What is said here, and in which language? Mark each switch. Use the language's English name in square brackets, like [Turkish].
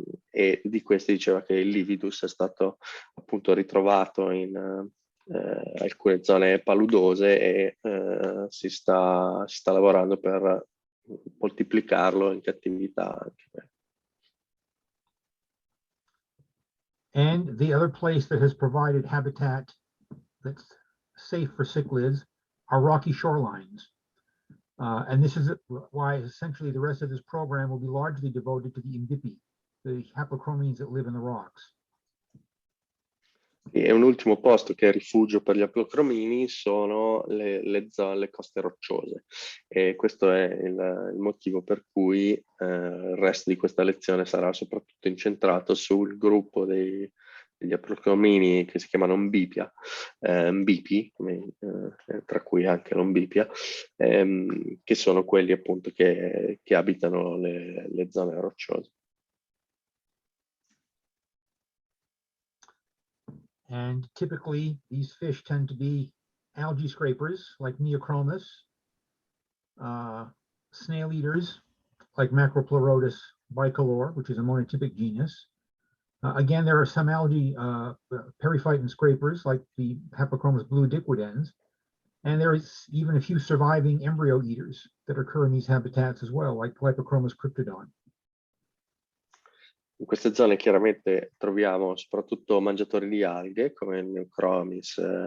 [Italian] e di questi diceva che il lividus è stato appunto ritrovato in alcune zone paludose e si sta lavorando per moltiplicarlo in cattività anche. [English] And the other place that has provided habitat that's safe for cichlids are rocky shorelines. And this is why essentially the rest of this program will be largely devoted to the Imbipi, the haplochromines that live in the rocks. [Italian] E un ultimo posto che è rifugio per gli aplocromini sono le coste rocciose, e questo è il motivo per cui il resto di questa lezione sarà soprattutto incentrato sul gruppo degli aplocromini che si chiamano Mbipia, Mbipi, tra cui anche l'Ombipia, che sono quelli appunto che abitano le zone rocciose. [English] And typically, these fish tend to be algae scrapers like Neochromis, snail eaters like Macropleurotus bicolor, which is a monotypic genus. Again, there are some algae periphyton scrapers like the Haplochromis bluidiquidens, and there is even a few surviving embryo eaters that occur in these habitats as well, like Lipochromis cryptodon. [Italian] In queste zone chiaramente troviamo soprattutto mangiatori di alghe come il Neochromis